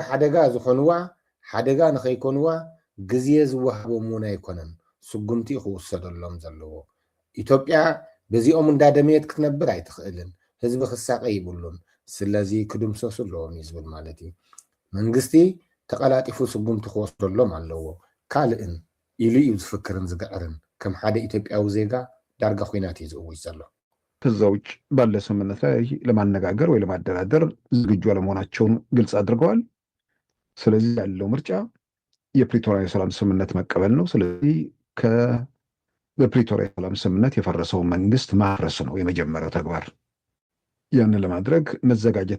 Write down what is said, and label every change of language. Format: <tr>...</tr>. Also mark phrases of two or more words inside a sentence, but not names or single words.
<ti>ሓደጋ ዝኾንዋ ሓደጋ ንኸይኮንዋ ግዜ ዝወሃቦም እውን ኣይኮነን ስጉምቲ ክውሰደሎም ዘለዎ ኢትዮጵያ በዚኦም እንዳደመየት ክትነብር ኣይትኽእልን ህዝቢ ክሳቀ ይብሉን ስለዚ ክድምሰሱ ኣለዎም እዩ ዝብል ማለት እዩ መንግስቲ ተቀላጢፉ ስጉምቲ ክወስደሎም ኣለዎ ካልእን ኢሉ እዩ ዝፍክርን ዝገዕርን ከም ሓደ ኢትዮጵያዊ ዜጋ ዳርጋ ኩናት እዩ ዝእውጅ ዘሎ</ti> <am>ከዛ ውጭ ባለ ስምምነት ላይ ለማነጋገር ወይ ለማደራደር ዝግጁ አለመሆናቸውን ግልጽ አድርገዋል ስለዚህ ያለው ምርጫ የፕሪቶሪያ የሰላም ስምምነት መቀበል ነው ስለዚህ በፕሪቶሪያ የሰላም ስምምነት የፈረሰው መንግስት ማፍረስ ነው የመጀመሪያው ተግባር ያንን ለማድረግ መዘጋጀት</am>